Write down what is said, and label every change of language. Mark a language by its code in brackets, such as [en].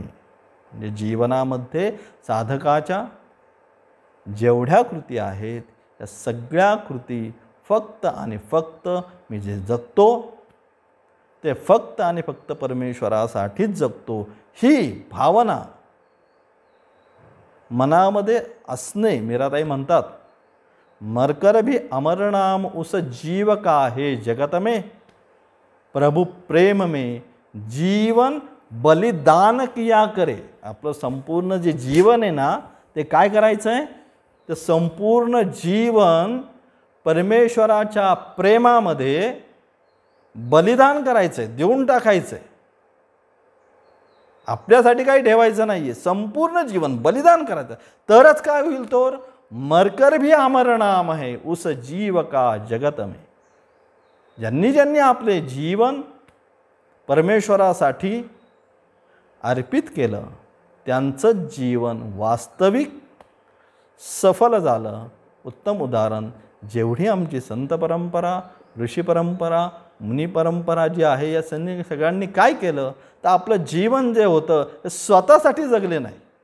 [mr] म्हणजे जीवनामध्ये साधकाच्या जेवढ्या कृती आहेत त्या सगळ्या कृती फक्त आणि फक्त मी जे जगतो ते फक्त आणि फक्त परमेश्वरासाठीच जगतो, ही भावना मनामध्ये असणे. मीराताई म्हणतात, [hi] मरकर भी अमर नाम उस जीव का है जगत में, प्रभु प्रेम में जीवन बलिदान किया करे. [mr] आपलं संपूर्ण जे जीवन आहे ना ते काय करायचं आहे, ते संपूर्ण जीवन परमेश्वराच्या प्रेमामध्ये बलिदान करायचं आहे, देऊन टाकायचं आहे. आपल्यासाठी काही ठेवायचं नाही आहे, संपूर्ण जीवन बलिदान करायचं. तरच काय होईल, तर [hi] मरकर भी अमर नाम है उस जीव का जगत में. [mr] ज्यांनी ज्यांनी आपले जीवन परमेश्वरासाठी अर्पित केलं त्यांचं जीवन वास्तविक सफल झालं. उत्तम उदाहरण जेवढी आमची संत परंपरा, ऋषी परंपरा, मुनी परंपरा जी आहे, या सगळ्यांनी काय केलं तर आपलं जीवन जे होतं ते स्वतःसाठी जगले नाही.